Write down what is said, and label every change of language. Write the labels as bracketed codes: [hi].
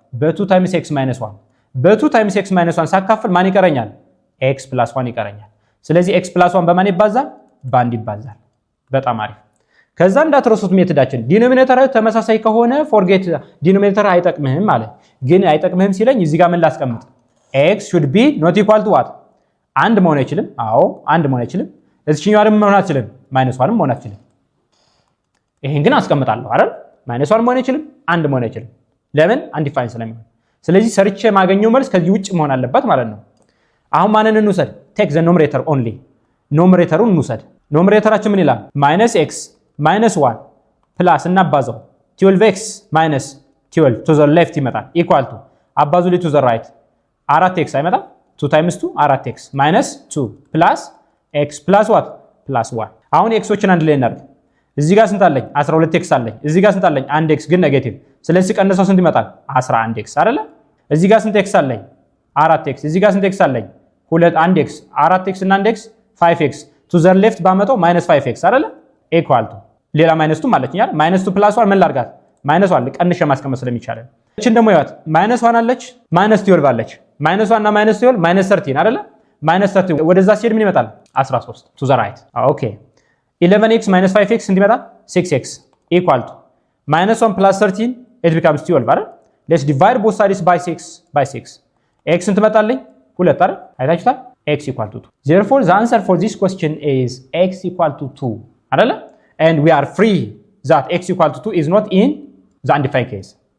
[am] በ2 ታይምስ x -1 በ2 ታይምስ x -1 ሳካፍል ማን ይቀረኛል? x + 1 ይቀረኛል። ስለዚህ x + 1 በማን ይባዛል? በአንድ ይባዛል። በጣም አሪፍ። ከዛ እንዳትረሱት ሜትዳችን ዲኖሚኔተር ተመሳሳይ ከሆነ ፎርጌት ዲኖሚኔተር አይጠቅምህም ማለት ግን አይጠቅምህም ሲለኝ እዚህ ጋር ምን ላስቀምጥ? [en] x should be not equal to what? [am] አንድ መሆን አይችልም። አዎ አንድ መሆን አይችልም። እዚህኛው አይደለም መሆን አይችልም። -1 መሆን አይችልም። ይሄን ግን አስቀምጣለሁ አይደል? -1 መሆን አይችልም፣ አንድ መሆን አይችልም። ለምን? አንዲፋይን ስለሚሆን። ስለዚህ ሰርቼ ማገኘው መልስ ከዚህ ውጭ መሆን አለበት ማለት ነው። አሁን ማንን እንውሰድ? [en] ቴክ ዘ ኖሚኔተር ኦንሊ። [am] ኖሚኔተሩን እንውሰድ። ኖሚኔተራችን ምን ይላል? -x -1 ፕላስ እናባዛው 12x -12 [en] to the left [am] ይመጣል ኢኳል ቱ አባዙልኝ [en] to the right [am] 4x አይመጣም? [en] 2 times 2 4x -2 ፕላስ x + what? [am] +1። አሁን ኤክሶችን አንድ ላይ እናድርግ። እዚህ ጋር ስንት አለኝ? 12x አለኝ። እዚህ ጋር ስንት አለኝ? 1x ግን ኔጌቲቭ ስለዚህ ቀንሰው ስንት ይመጣል? 11x አይደለ? እዚህ ጋር ስንት x አለኝ? 4x። እዚህ ጋር ስንት x አለኝ? 1x 4x እና 1x 5x [en] to the left [am] ባመጣው -5x አይደለ? ኢኳል ቱ ሌላ ማይነስቱ ማለትኛል -2 + 1 ምን ላድርጋት? -1 ቀንሼ ማስቀመጥ ስለሚቻል እቺን ደግሞ ያት -1 አለች -12 አለች -1 እና -12 -13 አይደለ? -13 ወደዛ ሲሄድ ምን ይመጣል? [en] 13 to the right ኦኬ 11x - 5x [am] እንዲመጣ [en] 6x equal to -1 + 13 it becomes 12 አይደል? let's divide both sides by 6 x [am] እንትመጣልኝ 2 አይደል? አይታችሁታል? [en] x equal to 2 therefore the answer for this question is x equal to 2 [am] አይደል? [en] and we are free that x equal to 2 is not in the undefined case